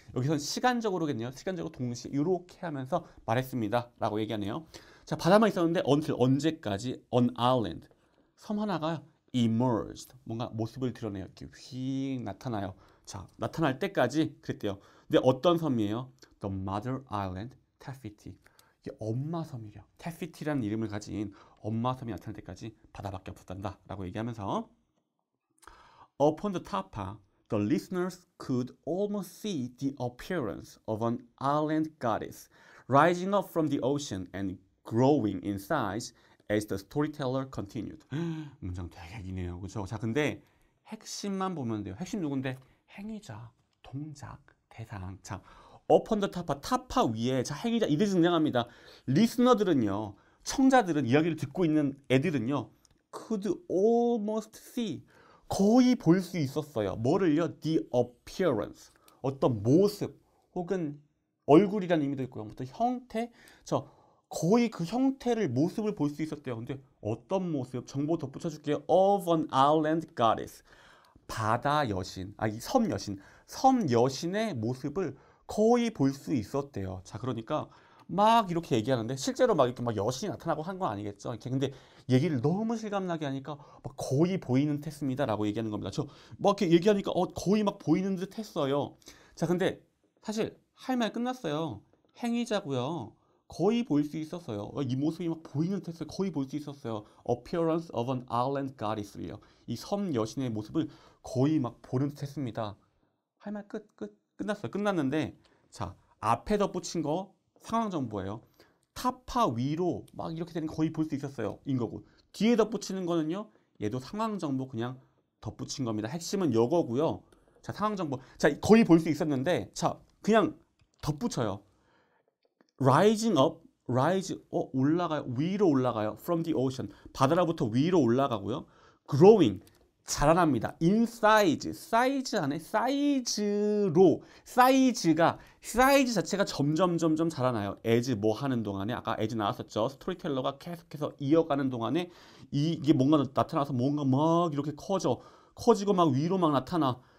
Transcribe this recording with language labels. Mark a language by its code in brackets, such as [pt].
[ko] 여기서는 시간적으로겠네요. 시간적으로 동시 이렇게 하면서 말했습니다. 라고 얘기하네요. 자, 바다만 있었는데 until 언제까지? [en] an island. [ko] 섬 하나가 emerged. 뭔가 모습을 드러내요. 이렇게 휙 나타나요. 자, 나타날 때까지 그랬대요. 근데 어떤 섬이에요? [en] The mother island, Taffety. [ko] 이게 엄마 섬이래요. Taffety라는 이름을 가진 엄마 섬이 나타날 때까지 바다밖에 없었단다. 라고 얘기하면서 [en] Upon the tapa, the listeners could almost see the appearance of an island goddess rising up from the ocean and growing in size as the storyteller continued. [ko] 문장 되게 기네요. 그렇죠? 자, 근데 핵심만 보면 돼요. 핵심 누군데? 행위자, 동작, 대상. 자, upon the tapa, 타파 위에 자 행위자 이들이 등장합니다. 리스너들은요, 청자들은 이야기를 듣고 있는 애들은요, [en] could almost see [ko] 거의 볼 수 있었어요. 뭐를요? [en] The appearance. [ko] 어떤 모습 혹은 얼굴이라는 의미도 있고요. 어떤 형태. 거의 그 형태를 모습을 볼 수 있었대요. 근데 어떤 모습? 정보 덧붙여 줄게요. [en] Of an island goddess. [ko] 바다 여신, 이 섬 여신, 섬 여신의 모습을 거의 볼 수 있었대요. 자, 그러니까 막 이렇게 얘기하는데 실제로 막 이렇게 막 여신이 나타나고 한 건 아니겠죠. 이렇게 근데 얘기를 너무 실감나게 하니까 막 거의 보이는 듯 했습니다라고 얘기하는 겁니다. 저 막 이렇게 얘기하니까 거의 막 보이는 듯 했어요. 자, 근데 사실 할 말 끝났어요. 행위자고요. 거의 볼 수 있었어요. 이 모습이 막 보이는 듯 했어요. 거의 볼 수 있었어요. [en] Appearance of an island goddess요. [ko] 이 섬 여신의 모습을 거의 막 보는 듯 했습니다. 할 말 끝났어요. 끝났는데 자, 앞에 덧붙인 거 상황 정보예요. 타파 위로 막 이렇게 되는 거 거의 볼 수 있었어요. 인 거고. 뒤에 덧붙이는 거는요. 얘도 상황 정보 그냥 덧붙인 겁니다. 핵심은 요거고요. 자, 상황 정보. 자, 거의 볼 수 있었는데 자, 그냥 덧붙여요. [en] Rising up, [ko] 올라가요. 위로 올라가요. [en] From the ocean. [ko] 바다로부터 위로 올라가고요. Growing, 자라납니다. [en] In size, [ko] 사이즈 안에 사이즈로, 사이즈 자체가 점점 자라나요. as 뭐 하는 동안에, 아까 as 나왔었죠. 스토리텔러가 계속해서 이어가는 동안에 이게 뭔가 나타나서 뭔가 막 이렇게 커지고 막 위로 막 나타나.